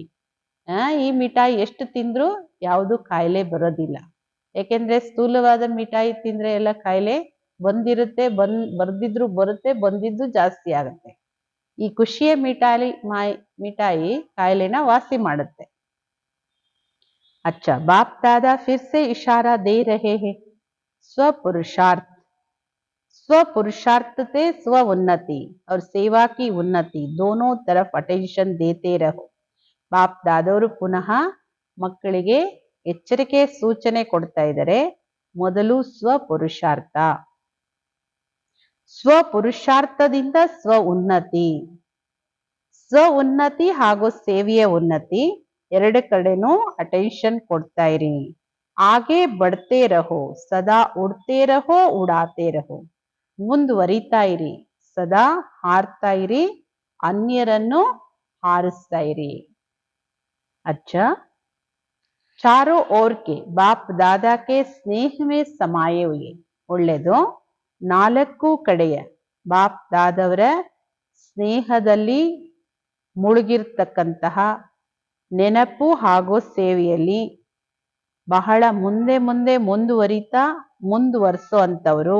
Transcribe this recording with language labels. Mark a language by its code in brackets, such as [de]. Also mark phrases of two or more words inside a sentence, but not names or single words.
[kn] ಈ ಮಿಠಾಯಿ ಎಷ್ಟು ತಿಂದ್ರು ಯಾವುದು ಕಾಯಿಲೆ ಬರೋದಿಲ್ಲ. ಯಾಕೆಂದ್ರೆ ಸ್ಥೂಲವಾದ ಮಿಠಾಯಿ ತಿಂದ್ರೆ ಎಲ್ಲ ಕಾಯಿಲೆ ಬಂದಿರುತ್ತೆ, ಬರ್ದಿದ್ರು ಬರುತ್ತೆ, ಬಂದಿದ್ದು ಜಾಸ್ತಿ ಆಗುತ್ತೆ. ಈ ಖುಷಿಯ ಮಿಠಾಯಿ ಕಾಯಿಲೆನ ವಾಸಿ ಮಾಡುತ್ತೆ. [hi] अच्छा, बाप दादा फिर से इशारा दे रहे हैं. स्वपुरुषार्थ से स्व उन्नति और सेवा की उन्नति दोनों तरफ अटेंशन देते रहो. [kn] ಬಾಪ್ ದಾದವರು ಪುನಃ ಮಕ್ಕಳಿಗೆ ಎಚ್ಚರಿಕೆ ಸೂಚನೆ ಕೊಡ್ತಾ ಇದ್ದಾರೆ. ಮೊದಲು ಸ್ವಪುರುಷಾರ್ಥದಿಂದ ಸ್ವ ಉನ್ನತಿ ಹಾಗೂ ಸೇವೆಯ ಉನ್ನತಿ ಎರಡು ಕಡೆನೂ ಅಟೆನ್ಷನ್ ಕೊಡ್ತಾ ಇರಿ. [hi] आगे बढ़ते रहो, सदा उड़ते रहो, उड़ाते रहो. [kn] ಮುಂದುವರಿತಾ ಇರಿ, ಸದಾ ಹಾರ್ತಾ ಇರಿ, ಅನ್ಯರನ್ನು ಹಾರಿಸ್ತಾ ಇರಿ. [hi] अच्छा, चारों ओर के बाप दादा के स्नेह में समाये हुए. [kn] ಒಳ್ಳೆದು. ನಾಲ್ಕು ಕಡೆಯ ಬಾಪ್ ದಾದವರ ಸ್ನೇಹದಲ್ಲಿ ಮುಳುಗಿರ್ತಕ್ಕಂತಹ ನೆನಪು ಹಾಗೂ ಸೇವೆಯಲ್ಲಿ ಬಹಳ ಮುಂದೆ ಮುಂದುವರಿಸೋ ಅಂತವರು.